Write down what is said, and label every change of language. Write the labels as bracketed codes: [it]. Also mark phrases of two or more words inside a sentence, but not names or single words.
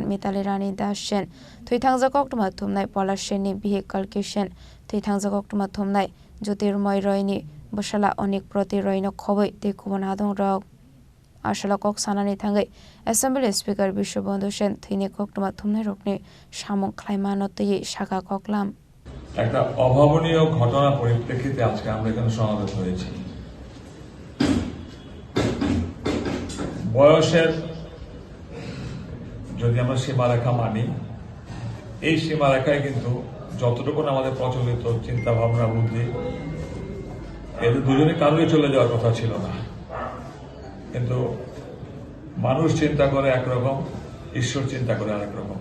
[trp] Mitali Rani Das Shen Thui Thangza Koktuma Thumnai Pola Sheni Vehicle Kishen Thui Thangza Koktuma Thumnai Jyotirmoy Royni Boshala Onik Proti Royno Khoboi Te Kubonadong Rog Ashala Kok Sanani Thangai Assembly Speaker Bishobondu Shen Thini Koktuma Thumnai Rokni Shamong Klaimanoti Shaka Koklam [bn] একটা অভাবনীয় ঘটনা পরিপ্রেক্ষিতে আজকে আমরা এখানে সমাবেত হয়েছি। বয়সের যদি আমরা সীমারেখা মানি, এই সীমারেখায় কিন্তু যতটুকু আমাদের প্রচলিত চিন্তা ভাবনা বুদ্ধি এদের দুজনে কারোই চলে যাওয়ার কথা ছিল না, কিন্তু মানুষ চিন্তা করে একরকম, ঈশ্বর চিন্তা করে আরেক রকম।